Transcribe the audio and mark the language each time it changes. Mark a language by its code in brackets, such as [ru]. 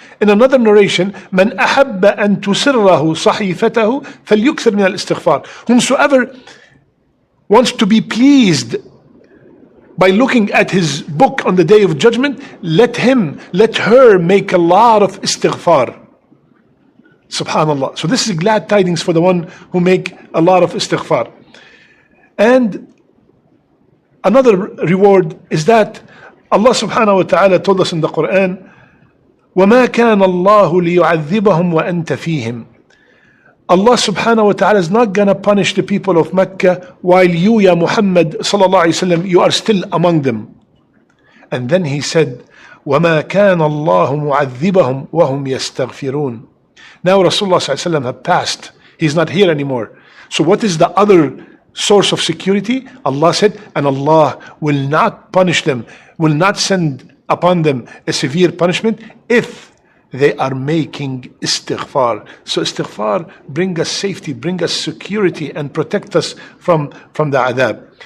[en] In another narration, [ar] من أحب أن تسره صحيفته فليكثر من الاستغفار. [en] Whomsoever wants to be pleased by looking at his book on the day of judgment, let her make a lot of istighfar. Subhanallah. So this is glad tidings for the one who make a lot of istighfar. And another reward is that Allah subhanahu wa ta'ala told us in the Quran, [ar] وَمَا كَانَ اللَّهُ لِيُعَذِّبَهُمْ وَأَنْتَ فِيهِمْ. [en] Allah subhanahu wa ta'ala is not going to punish the people of Mecca while you, Ya Muhammad sallallahu alayhi wa sallam, you are still among them. And then he said, [ar] وَمَا كَانَ اللَّهُ مُعَذِّبَهُمْ وَهُمْ يَسْتَغْفِرُونَ. [en] Now Rasulullah sallallahu alayhi wa sallam have passed. He's not here anymore. So what is the other source of security? Allah said, and Allah will not punish them, will not send upon them a severe punishment if they are making istighfar. So istighfar bring us safety, bring us security, and protect us from the adab.